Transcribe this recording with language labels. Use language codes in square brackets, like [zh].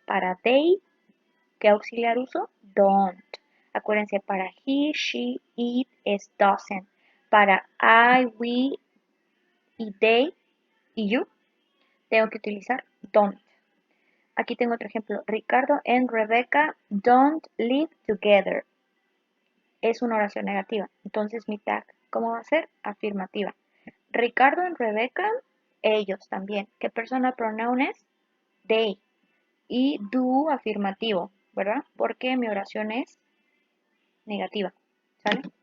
[es] Para they, ¿qué auxiliar uso? Don't. Acuérdense, para he, she, it es doesn't. Para I, we y they y you, tengo que utilizar don't. Aquí tengo otro ejemplo. [en] Ricardo and Rebecca don't live together. [es] Es una oración negativa. Entonces mi tag, ¿cómo va a ser? Afirmativa. Ricardo y Rebecca, ellos también. ¿Qué personal pronoun es? They. Y do afirmativo, ¿verdad? Porque mi oración es negativa. ¿Sale?